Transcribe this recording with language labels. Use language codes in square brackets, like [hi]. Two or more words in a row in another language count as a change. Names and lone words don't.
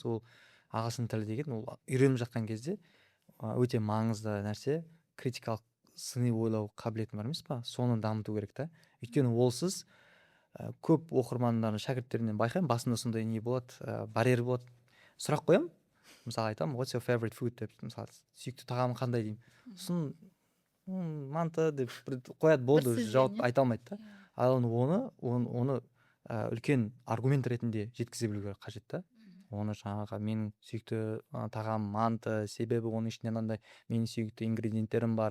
[kk] Ол ағылшын тілі деген ол үйреніп жатқан кезде өте маңызды нәрсе. Критикалық сыни ойлау қабілеті бар емес па, соны дамыту керек та. Өйткені олсыз көп оқырмандардың шәкірттерінен байқаймын, басында сондай не болады, барьер болады. Сұрақ қоямын, мысалы айтамын [en] what's your favorite food [kk] деп, мысалы сүйікті тағамың қандай деймін, сосын манты деп қояды, болды, сөзбен, жауап иә. айта алмайды да. Ал оны үлкен аргумент ретінде жеткізе білу қажет та. Оны жаңағы менің сүйікті тағам манты, себебі оның ішінде мынандай менің сүйікті ингредиенттерім бар.